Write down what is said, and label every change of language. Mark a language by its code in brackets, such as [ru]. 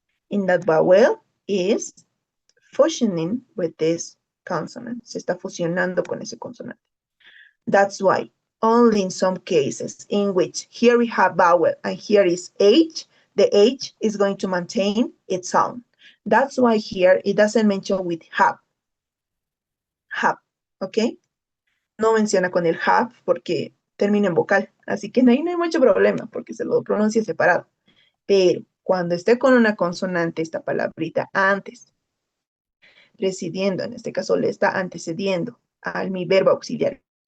[en] And that vowel is fusioning with this consonant. [es] Se está fusionando con ese consonante. [en] That's why only in some cases in which here we have vowel and here is H, the H is going to maintain its sound. That's why here it doesn't mention with have, okay? [es] No menciona con el have porque termina en vocal. Así que ahí no hay mucho problema porque se lo pronuncia separado. Pero cuando esté con una consonante, esta palabrita antes, presidiendo, en este caso le está antecediendo al mi verbo auxiliar.